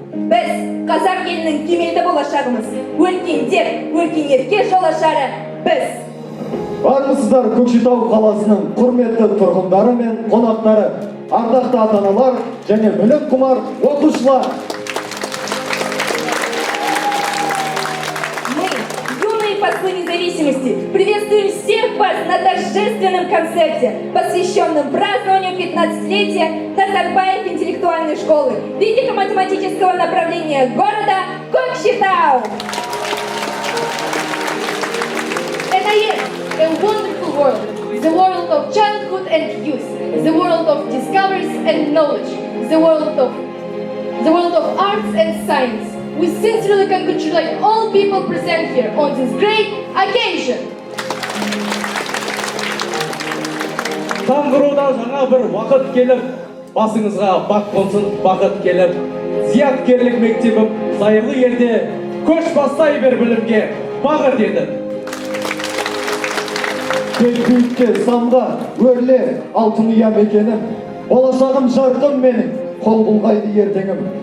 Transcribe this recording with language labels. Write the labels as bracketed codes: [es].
[kk] Біз қазақ елінің кемелді болашағымыз, өркендеп, өркенерге жол ашары біз. Армысыздар Көкшетау қаласының құрметті тұрғындары мен қонақтары, ардақты ата-аналар және білім құмар оқушылар. [ru] Мы, юные послы независимости, приветствуем всех вас на торжественном концерте, посвященном празднованию 15-летия Назарбаев интеллектуальной школы физико-математического направления города Көкшетау. [en] НАЕС – a wonderful world, the world of childhood and youth, the world of discoveries and knowledge, the world of arts and science. We sincerely congratulate all people present here on this great occasion. [kk] Таңғыруда жаңа бір уақыт келіп, басыңызға бақ қонсын бақыт келіп, зияткерлік мектебім зайырлы елде көш бастай бер білімге бағыт етіп. Тек биікке самға өрле алтын ұя мекенім, болашағым жарқын менің, қол бұлғайды ертеңім.